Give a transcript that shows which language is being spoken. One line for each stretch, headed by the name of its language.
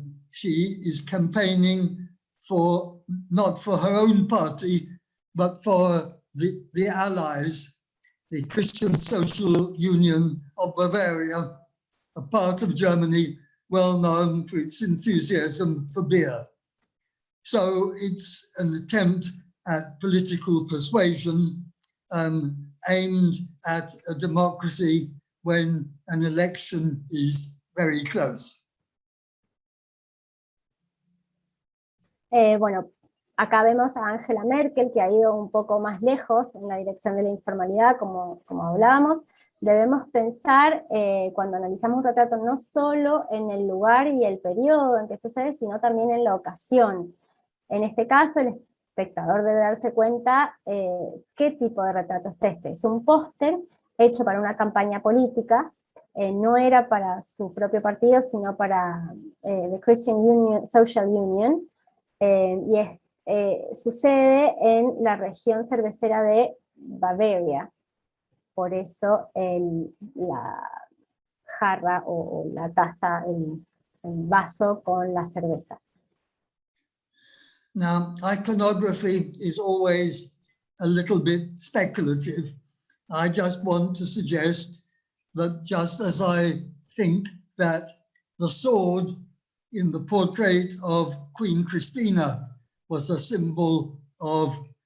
English: She is campaigning not for her own party, but for the allies, the Christian Social Union of Bavaria, a part of Germany well known for its enthusiasm for beer. So it's an attempt at political persuasion aimed at a democracy when an election is very close.
Spanish: Bueno, acá vemos a Angela Merkel, que ha ido un poco más lejos en la dirección de la informalidad, como hablábamos. Debemos pensar, cuando analizamos un retrato, no solo en el lugar y el periodo en que sucede, sino también en la ocasión. En este caso, el espectador debe darse cuenta qué tipo de retrato es este. Es un póster hecho para una campaña política, no era para su propio partido, sino para the Christian Union, Social Union, y sucede en la región cervecera de Bavaria. Por eso la jarra o la taza, el vaso con la cerveza.
English: Now, iconography is always a little bit speculative. I just want to suggest that just as I think that the sword in the portrait of Queen Christina was a symbol of